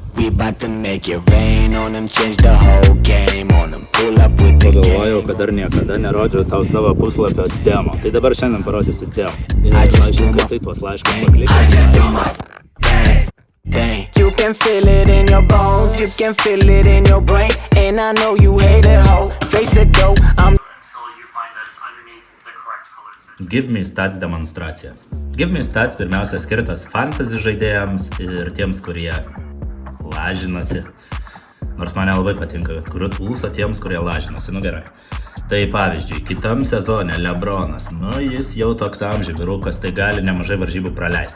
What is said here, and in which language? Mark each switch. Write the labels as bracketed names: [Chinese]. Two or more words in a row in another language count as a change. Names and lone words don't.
[English] We bout to make it rain on them, change the whole game on them, pull up with the [Lithuanian] Pagalvojau, [English] game. [Lithuanian] kad dar niekada nerodžiau tau savo puslapio demo. Tai dabar šiandien parodysiu demo. Ir išskaitai tuos laiškus, paklikai. [English] You can feel it in your bones, you can feel it in your brain, and I know you hate it, ho. Face it though, I'm until you find that it's underneath the correct color setting. [Lithuanian] Give Me Stats demonstracija. Give Me Stats pirmiausia skirtas fantasy žaidėjams ir tiems, kurie lažinasi. Nors man nelabai patinka, kad kuriu tulsą tiems, kurie lažinasi. Nu gerai. Tai pavyzdžiui, kitam sezone LeBronas, jis jau toks amžių vyrukas, tai gali nemažai varžybų praleisti.